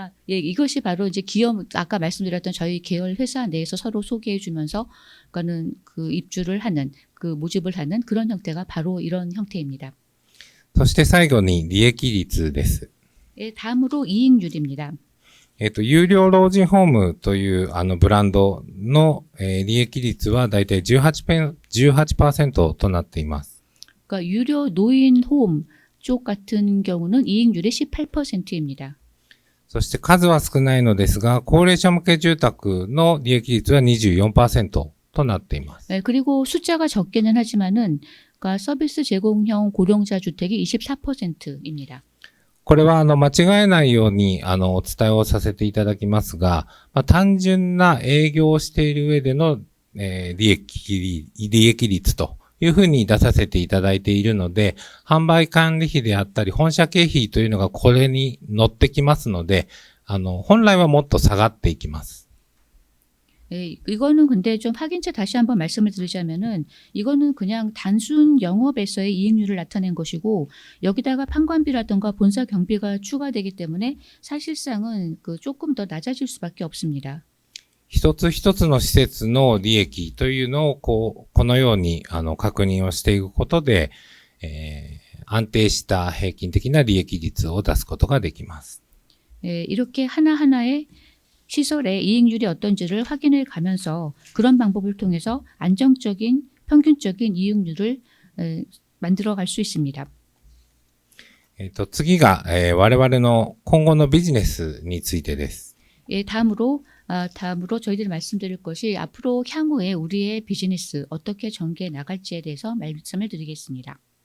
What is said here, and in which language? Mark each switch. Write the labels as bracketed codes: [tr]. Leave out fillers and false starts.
[ko] 예, 이것이 바로 이제 기업, 아까 말씀드렸던 저희 계열 회사 내에서 서로 소개해주면서, 그러니까는 그 입주를 하는, 그 모집을 하는 그런 형태가 바로 이런 형태입니다. [ja] そして最後に利益率です。 [ko] 예, 다음으로 이익률입니다. [ja] 有料老人ホームというブランドの、利益率はだいたい 18% となっています。 [ko] 그러니까 유료 노인 홈 쪽 같은 경우는 이익률이 18%입니다. [ja] そして数は少ないのですが、高齢者向け住宅の利益率は 24% となっています。 [ko] 네, 그리고 숫자가 적게는 하지만은 그러니까 서비스 제공형 고령자 주택이 24%입니다. [ja] これは間違えないようにお伝えをさせていただきますが、単純な営業をしている上での、利益率というふうに出させていただいているので、販売管理費であったり本社経費というのがこれに乗ってきますので、本来はもっと下がっていきます。 [ko] 예, 이거는 근데 좀 확인체 다시 한번 말씀을 드리자면은 이거는 그냥 단순 영업에서의 이익률을 나타낸 것이고, 여기다가 판관비라든가 본사 경비가 추가되기 때문에 사실상은 그 조금 더 낮아질 수밖에 없습니다. [ja] 一つ一つの施設の利益というのをこのように確認をしていくことで、安定した平均的な利益率を出すことができます。 [ko] 예, 이렇게 하나하나의 시설의 이익률이 어떤지를 확인해 가면서 그런 방법을 통해서 안정적인 평균적인 이익률을 만들어 갈 수 있습니다. [ja] 次が、我々の今後のビジネスについてです。 [ko] 예, 다음으로 저희들이 말씀드릴 것이 앞으로 향후에 우리의 비즈니스 어떻게 전개해 나갈지에 대해서 말씀을 드리겠습니다.